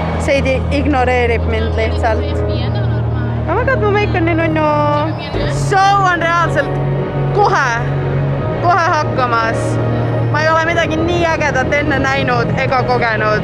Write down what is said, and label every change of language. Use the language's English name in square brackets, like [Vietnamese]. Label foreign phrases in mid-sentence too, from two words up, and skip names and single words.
[Estonian] Seidi ignoreerib mind lihtsalt. [English] Oh my god, [Estonian] mu meik on nii nunnu. Show on reaalselt kohe hakkamas. Ma ei ole midagi nii ägedat enne näinud ega kogenud.